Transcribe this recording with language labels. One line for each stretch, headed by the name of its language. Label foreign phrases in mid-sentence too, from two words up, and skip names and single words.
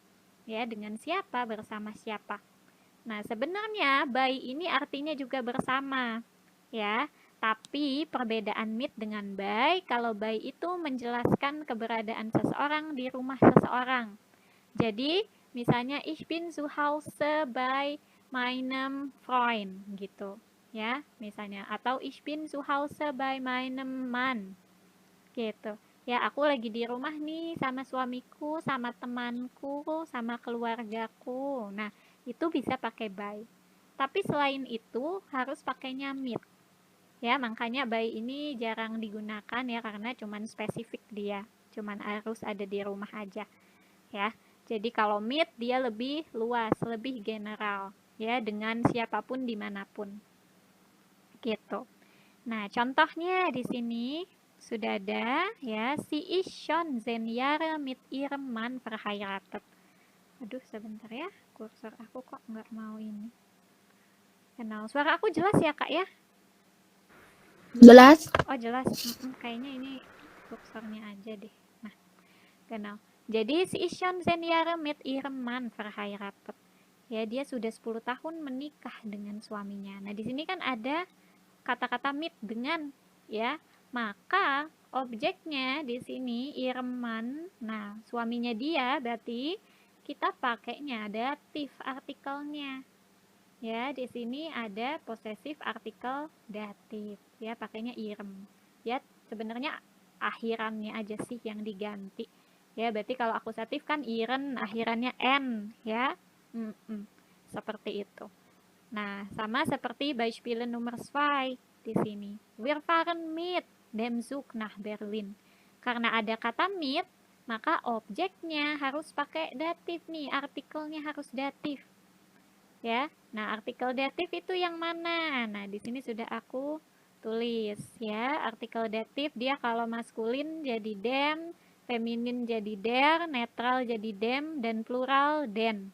Indonesian: Ya, dengan siapa? Bersama siapa? Nah, sebenarnya by ini artinya juga bersama. Ya. Tapi perbedaan mit dengan by, kalau by itu menjelaskan keberadaan seseorang di rumah seseorang. Jadi, misalnya
German: ich bin zu Hause bei meinem Freund
Indonesian: gitu. Ya, misalnya, atau
German: ich bin zu Hause bei meinem Mann.
Indonesian: Gitu. Ya, aku lagi di rumah nih sama suamiku, sama temanku, sama keluargaku. Nah, itu bisa pakai by. Tapi selain itu harus pakainya mit. Ya, makanya by ini jarang digunakan ya karena cuman spesifik dia. Cuman harus ada di rumah aja. Ya. Jadi kalau mit dia lebih luas, lebih general ya dengan siapapun dimanapun. Gitu. Nah, contohnya di sini sudah ada ya,
German: sie ist schon 10 Jahre mit ihrem Mann verheiratet.
Indonesian: Aduh, sebentar ya, kursor aku kok nggak mau ini. Kenal, suara aku jelas ya kak ya? Jelas? Oh jelas, kayaknya ini kursornya aja deh. Nah, kenal.
German: Jadi sie ist schon 10 Jahre mit ihrem Mann verheiratet.
Indonesian: Ya, dia sudah 10 tahun menikah dengan suaminya. Nah, di sini kan ada kata-kata mit dengan ya. Maka objeknya di sini
German: ihrem Mann.
Indonesian: Nah, suaminya dia berarti kita pakainya datif artikelnya. Ya, di sini ada possessive artikel datif. Ya, pakainya ihrem. Ya, sebenarnya akhirannya aja sih yang diganti. Ya, berarti kalau akusatif kan iren, akhirannya n, ya. Seperti itu. Nah, sama seperti
German: Beispiele Nummer 2
Indonesian: di sini.
German: Wir fahren mit dem Zug nach Berlin.
Indonesian: Karena ada kata mit, maka objeknya harus pakai datif nih, artikelnya harus datif. Ya. Nah, artikel datif itu yang mana? Nah, di sini sudah aku tulis ya. Artikel datif dia kalau maskulin jadi dem, feminin jadi der, netral jadi dem, dan plural den.